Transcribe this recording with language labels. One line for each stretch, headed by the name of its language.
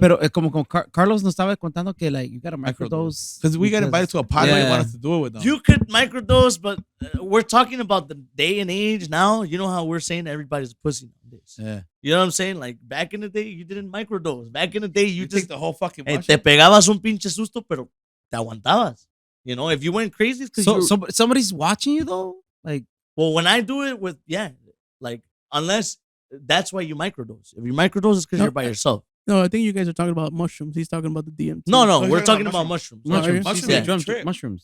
Spanish: Pero como Carlos nos estaba contando que
English: like you got to microdose because we got invited to a party. Yeah. Want us to do it with them. You could microdose, but we're talking about the day and age now. You know how we're saying everybody's a pussy nowadays. Yeah. You know what I'm saying? Like back in the day, you didn't microdose. Back in the day, you just take the whole fucking.
Spanish: Te pegabas un pinche susto, pero te aguantabas.
English: You know, if you went crazy, because somebody's watching you though. Like, well, when I do it with like unless. That's why you microdose. If you microdose, it's because you're by yourself. No, I think you guys are talking about mushrooms. He's talking about the DMT. No, we're talking about mushrooms. Mushrooms.